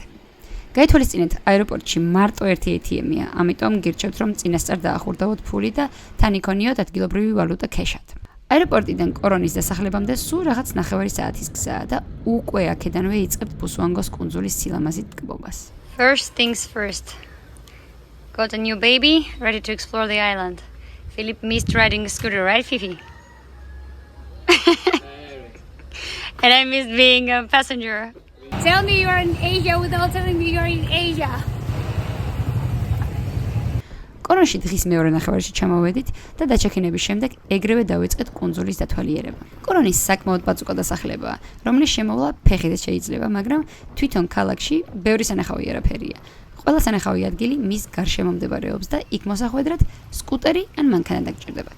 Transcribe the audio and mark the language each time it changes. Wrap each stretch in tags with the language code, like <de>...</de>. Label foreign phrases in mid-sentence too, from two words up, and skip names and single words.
<ka>გაითვალისწინეთ, აეროპორტში მარტო ერთი ATM-ია, ამიტომ გირჩევთ, რომ წინასწარ დაახურდავოთ ფული და თან იქონიოთ ადგილობრივი ვალუტა ქეშად. აეროპორტიდან კორონის დასახლებამდე სულ რაღაც 9 საათის გზაა და უკვე აქედანვე იწყებთ ბუსუანგოს კუნძულის სილამაზით ტკბობას.</ka> <en>First things first. Got a new baby, ready to explore the island. Philip missed riding a scooter, right, Fifi? And I missed being a passenger. Tell me you're in Asia without telling me you're in Asia.</en> <ka>კორონში დღის მეორე ნახევარში ჩამოვედით და დაჩექინების შემდეგ ეგრევე დავიწყეთ კუნძულის დათვალიერება. კორონის საკმაოდ პაწუკა დასახლებაა, რომლის შემოვლა ფეხითაც შეიძლება, მაგრამ თვითონ ქალაქში ბევრი სანახავი არაფერია. ყველა სანახავი ადგილი მის გარშემო მდებარეობს და იქ მოსახვედრად სკუტერი ან მანქანა დაგჭირდებათ.</ka>